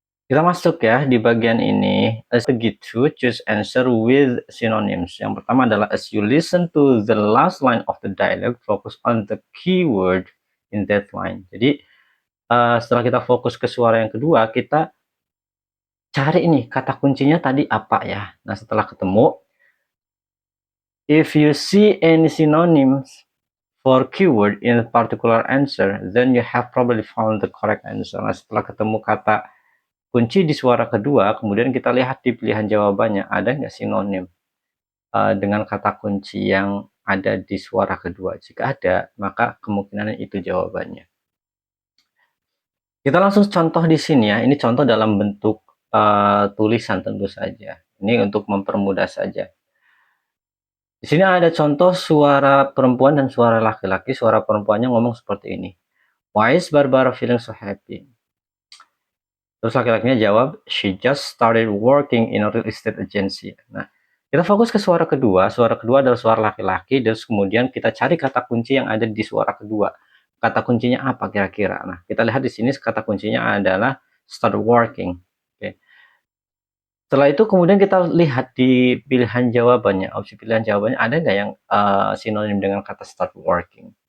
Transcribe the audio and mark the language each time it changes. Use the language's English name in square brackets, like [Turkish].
[Indonesian] Kita masuk ya di bagian ini. Begitu, [English] choose answer with synonyms. [Indonesian] Yang pertama adalah [English] as you listen to the last line of the dialogue, focus on the keyword in that line. [Indonesian] Jadi setelah kita fokus ke suara yang kedua, kita cari ini kata kuncinya tadi apa ya. Nah, setelah ketemu, [English] if you see any synonyms for keyword in a particular answer, then you have probably found the correct answer. [Indonesian] Nah, setelah ketemu kata kunci di suara kedua, kemudian kita lihat di pilihan jawabannya, ada nggak sinonim dengan kata kunci yang ada di suara kedua. Jika ada, maka kemungkinan itu jawabannya. Kita langsung contoh di sini ya. Ini contoh dalam bentuk tulisan tentu saja. Ini untuk mempermudah saja. Di sini ada contoh suara perempuan dan suara laki-laki. Suara perempuannya ngomong seperti ini. [English] Why is Barbara feeling so happy? [Indonesian] Terus laki-lakinya jawab, [English] she just started working in a real estate agency. [Indonesian] Nah, kita fokus ke suara kedua. Suara kedua adalah suara laki-laki. Terus kemudian kita cari kata kunci yang ada di suara kedua. Kata kuncinya apa kira-kira? Nah, kita lihat di sini kata kuncinya adalah start working. Oke. Setelah itu kemudian kita lihat di pilihan jawabannya, opsi pilihan jawabannya ada nggak yang sinonim dengan kata start working.